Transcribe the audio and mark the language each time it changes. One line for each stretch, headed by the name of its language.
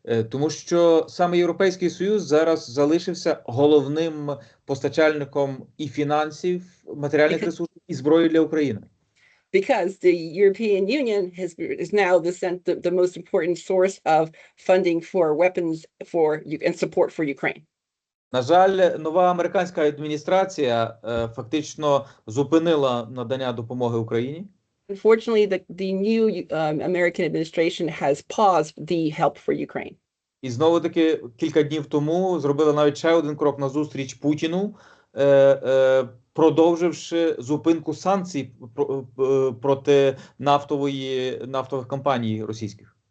Ukrainian: Тому що саме Європейський Союз зараз залишився головним постачальником і фінансів, матеріальних ресурсів, і зброї для України.
English: Because the European Union is now the most important source of funding for weapons and support for Ukraine.
Ukrainian: На жаль, нова американська адміністрація фактично зупинила надання допомоги Україні.
English: Unfortunately, the new American administration has paused the help for Ukraine.
Ukrainian: І знову-таки кілька днів тому зробила навіть ще один крок назустріч Путіну, продовживши зупинку санкцій проти нафтових компаній російських.